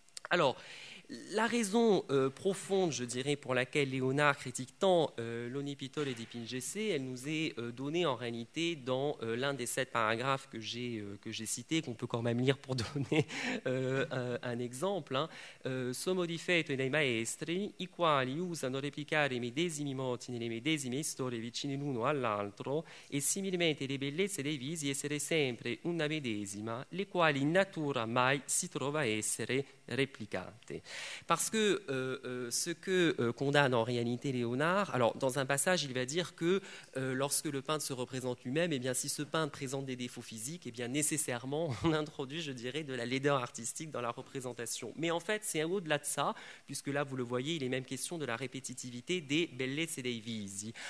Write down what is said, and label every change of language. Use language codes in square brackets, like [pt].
[fr] Alors, la raison profonde, je dirais, pour laquelle Léonard critique tant l'onipittore di Pingesse, elle nous est donnée en réalité dans l'un des 7 paragraphes que j'ai cité, qu'on peut quand même lire pour donner un exemple. [it] Sono difetti dei maestri, i quali usano replicare i medesimi moti nelle medesime storie vicine l'uno all'altro, e similmente le bellezze dei visi essere sempre una medesima, le quali in natura mai si trova essere replicate. [fr] Parce que condamne en réalité Léonard, alors dans un passage il va dire que lorsque le peintre se représente lui-même, eh bien, si ce peintre présente des défauts physiques, eh bien, nécessairement on introduit, je dirais, de la laideur artistique dans la représentation. Mais en fait c'est au-delà de ça, puisque là vous le voyez, il est même question de la répétitivité des [it] bellezze dei visi.